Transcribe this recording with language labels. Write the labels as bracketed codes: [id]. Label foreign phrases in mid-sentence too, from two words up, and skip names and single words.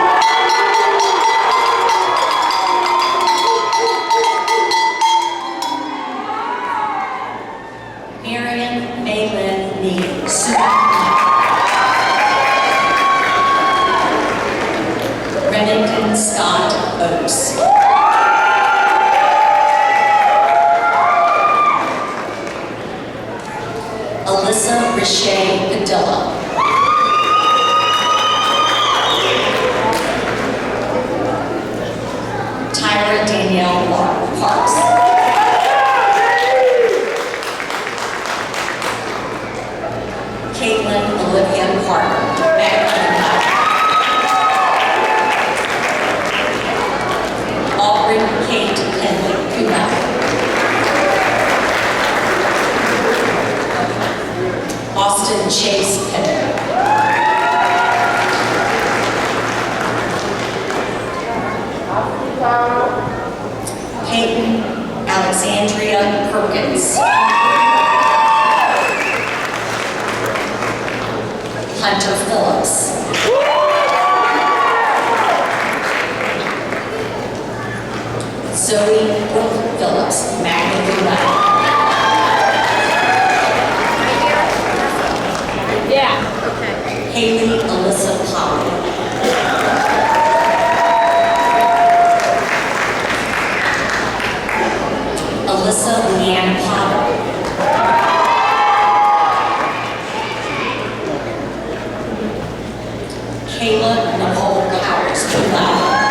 [en] Marion Maylin Nee, [la] summa cum laude. [en] Remington Scott Oates. Alyssa Richey Padilla. Tyra Danielle Parks. Caitlin Olivia Parker, [la] magna cum laude. [en] Aubrey Kate Henley, [la] cum laude. [en] Austin Chase Henry. Peyton Alexandria Perkins. Hunter Phillips. Zoe Brooke Phillips, [la] magna cum laude. [en] Haley Alyssa Powell. Alyssa Leanne Potter. Kayla Nicole Powers, [la] cum laude.